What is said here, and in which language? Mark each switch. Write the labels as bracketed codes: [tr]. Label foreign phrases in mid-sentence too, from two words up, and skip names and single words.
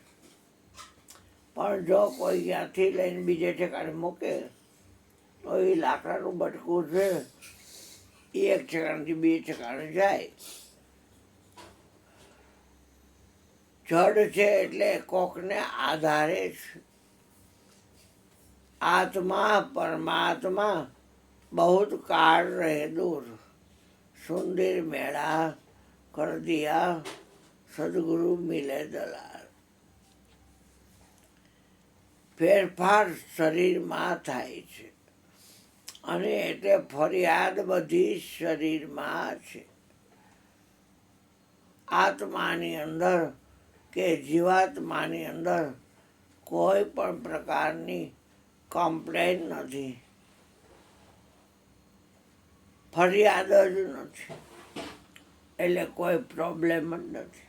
[gu] પણ જો કોઈ ત્યાંથી લઈને બીજે ઠેકાણે મૂકે તો એ લાકડાનું બટકું છે એ એક ઠેકાણેથી બીજે ઠેકાણે જાય. જડ છે એટલે કોકને આધારે છે. [hi] आत्मा परमात्मा बहुत काल रहे दूर, सुंदर मेला कर दिया सदगुरु मिले दलाल. [gu] ફેરફાર શરીરમાં થાય છે અને એટલે ફરિયાદ બધી શરીરમાં છે. આત્માની અંદર કે જીવાત્માની અંદર કોઈ પણ પ્રકારની કમ્પ્લેન નથી, ફરિયાદ જ નથી, એટલે કોઈ પ્રોબ્લેમ જ નથી.